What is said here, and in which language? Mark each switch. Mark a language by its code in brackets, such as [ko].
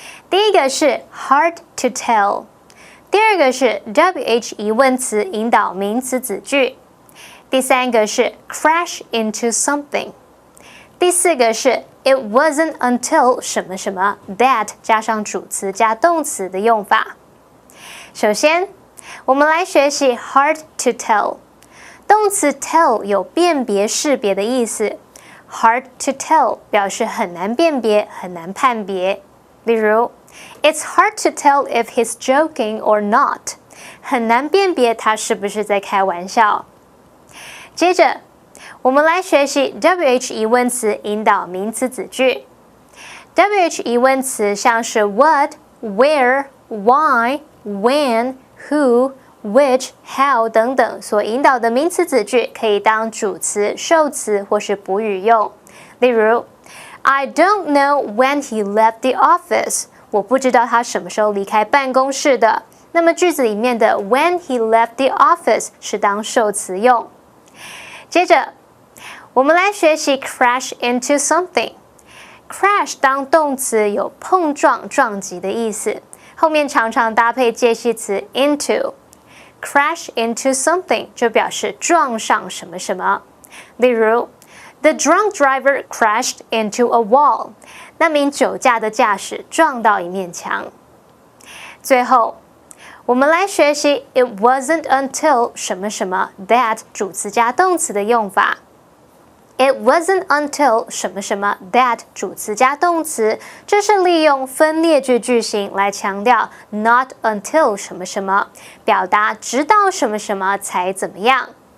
[zh] 第一个是 [en] hard to tell， [zh] 第二个是 WH 疑问词引导名词子句，第三个是 [en] crash into something， [zh] 第四个是 [en] it wasn't until [zh] 什么什么 that 加上主词加动词的用法。首先，我们来学习 [en] hard to tell。 [zh] 动词 tell 有辨别识别的意思 ， [en] hard to tell [zh] 表示很难辨别、很难判别。例如 [en] ，It's hard to tell if he's joking or not， [zh] 很难辨别他是不是在开玩笑。接着，我们来学习 WH 疑问词引导名词子句。 WH 疑问词像是 what、where、why、when、who。which、how 等等所引导的名词子句可以当主词、受词或是补语用。例如 [en] I don't know when he left the office， [zh] 我不知道他什么时候离开办公室的。那么句子里面的 [en] when he left the office [zh] 是当受词用。接着我们来学习 [en] crash into something。 [zh] crash 当动词有碰撞、撞击的意思，后面常常搭配介系词 into。crash into something 就表示撞上什么什么。例如 [en] The drunk driver crashed into a wall， [zh] 那名酒驾的驾驶撞到一面墙。最后我们来学习 [en] It wasn't until [zh] 什么什么 that 主词加动词的用法。 [en] It wasn't until [zh] 什么什么 that 主词加动词，这是利用分列句句型来强调 [en] not until [zh] 什么什么，表达直到什么什么才怎么样。